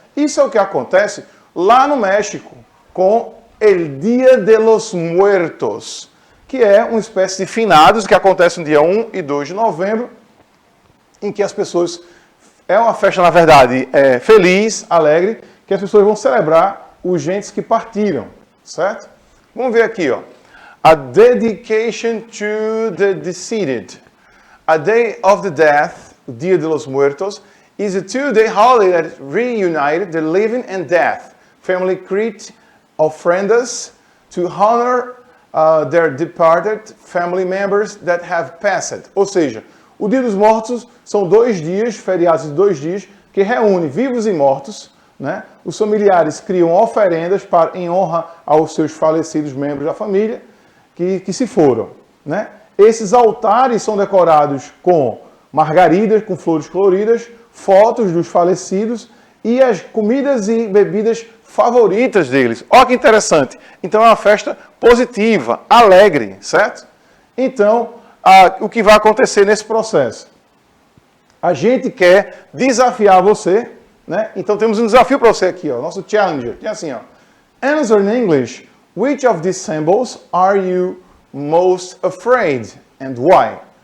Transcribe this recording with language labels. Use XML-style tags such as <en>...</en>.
<pt>Isso é o que acontece lá no México, com El Dia de los Muertos, que é uma espécie de finados que acontece no dia 1 e 2 de novembro, em que as pessoas... É uma festa, na verdade, feliz, alegre, que as pessoas vão celebrar os gentes que partiram, certo? Vamos ver aqui, ó.</pt> <en>A dedication to the deceased. A Day of the Death, o Dia de los Muertos, is a two-day holiday that reunited the living and dead. Family create ofrendas to honor their departed family members that have passed.</en> <pt>Ou seja, o Dia dos Mortos são 2 dias, feriados de 2 dias, que reúne vivos e mortos, né? Os familiares criam oferendas em honra aos seus falecidos membros da família que se foram, né? Esses altares são decorados com margaridas, com flores coloridas, fotos dos falecidos e as comidas e bebidas favoritas deles. Olha que interessante. Então é uma festa positiva, alegre, certo? Então, o que vai acontecer nesse processo? A gente quer desafiar você, né? Então temos um desafio para você aqui, ó, nosso challenger, que é assim, ó.</pt> <en>Answer in English. Which of these symbols are you most afraid and why?</en>